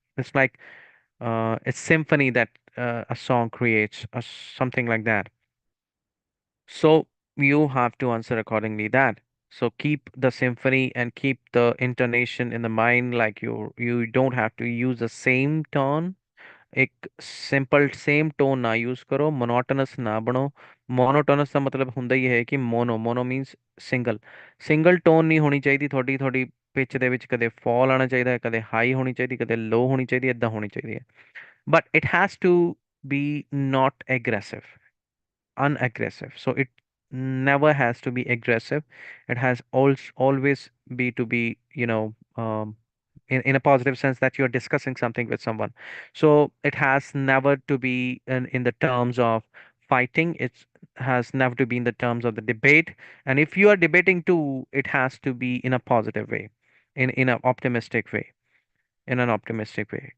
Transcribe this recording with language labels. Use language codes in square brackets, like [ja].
[en] It's like it's symphony that a song creates, something like that. So you have to answer accordingly that. So keep the symphony and keep the intonation in the mind, like you don't have to use the same tone. [hi] एक simple same tone ना use करो, monotonous ना बनो। Monotonous का मतलब [pa] ਹੁੰਦਾ ਹੀ ਹੈ ਕਿ mono means single. Single tone ਨਹੀਂ ਹੋਣੀ ਚਾਹੀਦੀ ਤੁਹਾਡੀ ਤੁਹਾਡੀ ਪਿਚ ਦੇ ਵਿੱਚ, ਕਦੇ ਫਾਲ ਆਣਾ ਚਾਹੀਦਾ ਹੈ, ਕਦੇ ਹਾਈ ਹੋਣੀ ਚਾਹੀਦੀ, ਕਦੇ ਲੋ ਹੋਣੀ ਚਾਹੀਦੀ ਹੈ, ਇਦਾਂ ਹੋਣੀ ਚਾਹੀਦੀ ਹੈ। [en] But it has to be not aggressive, unaggressive. So it never has to be aggressive. It has always be to be, in a positive sense that you're discussing something with someone. So it has never to be in the terms of fighting. It has never to be in the terms of the debate. And if you are debating too, it has to be in a positive way, in an optimistic way, in an optimistic way.